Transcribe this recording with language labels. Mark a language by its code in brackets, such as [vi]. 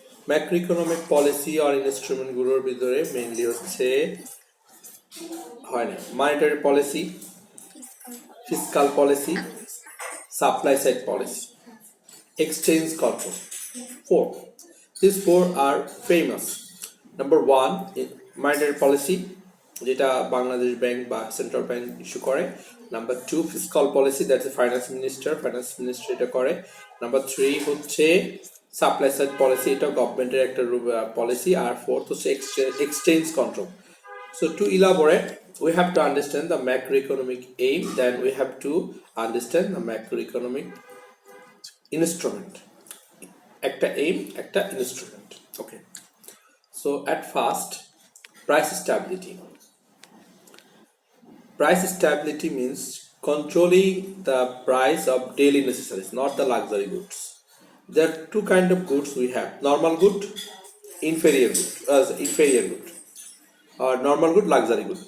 [en] Macroeconomic policy or instrument [bn] গুলোর ভিতরে mainly হচ্ছে [en] monetary policy, fiscal policy, supply side policy, exchange control. 4. These 4 are famous. Number 1, monetary policy, [bn] যেটা Bangladesh bank বা central bank issue করে। [en] number 2, fiscal policy, that's finance minister [bn] এটা করে। Number 3 হচ্ছে supply side policy, এটা গভর্নমেন্টের একটা পলিসি। আর 4th হচ্ছে exchange control. [en] So to elaborate, we have to understand the macroeconomic aim, then we have to understand the macroeconomic instrument. [bn] একটা aim, একটা instrument. [en] Okay. So at first, price stability. Price stability means controlling the price of daily necessities, not the luxury goods. There are 2 kind of goods we have: normal good, inferior good, or normal good, luxury good.